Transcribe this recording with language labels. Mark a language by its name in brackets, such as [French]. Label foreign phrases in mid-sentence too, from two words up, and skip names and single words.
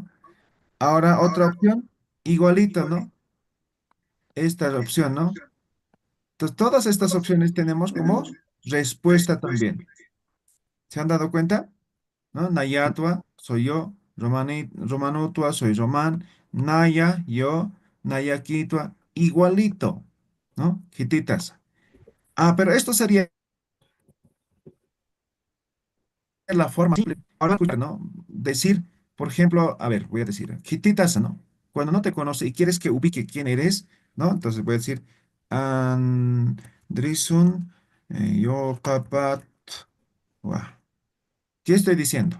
[Spanish] Ahora otra opción, igualito, ¿no? Esta opción, ¿no? Entonces, todas estas opciones tenemos como respuesta también. ¿Se han dado cuenta? ¿No? Nayatua, soy yo. Romanutua, soy Román. Naya, yo. [Aymara] Nayaquitua, [Spanish] igualito, ¿no? Hititas. Ah, pero esto sería la forma simple. Ahora, escucha, ¿no? Decir, por ejemplo, a ver, voy a decir, Hititas, ¿no? Cuando no te conoce y quieres que ubique quién eres, ¿no? Entonces voy a decir, Andrisun, yo, Kapat, ¿qué estoy diciendo?